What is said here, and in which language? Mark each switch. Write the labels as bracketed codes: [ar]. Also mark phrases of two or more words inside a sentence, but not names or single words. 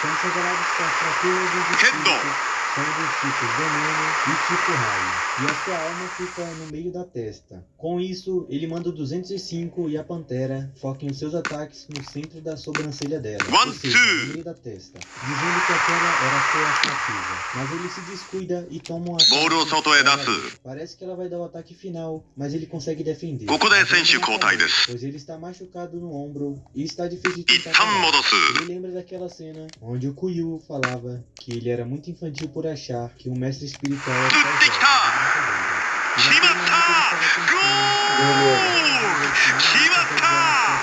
[pt] São revelados que as fraquezas dos espíritos são dos tipos veneno e tipo raio, e a sua alma fica no meio da testa. Com isso, ele manda o 205 e a pantera foquem os seus ataques no centro da sobrancelha dela, One, ou seja, two. no meio da testa, dizendo que aquela era a sua fraqueza. Mas ele se descuida e toma um ataque. [ja] ボールを外へ出す [pt] Parece que ela vai dar o ataque final, mas ele consegue defender. [ja] ここで選手交代です [pt] Pois ele está machucado no ombro e está difícil de [ja] 一 [pt] tentar [ja] 旦 [pt] parar. [ja] 戻す [pt] Ele lembra daquela cena onde o Kuyu falava que ele era muito infantil por achar que um mestre espiritual é só Tudo jovem, que tá. e naquele momento ele estava pensando Que matar!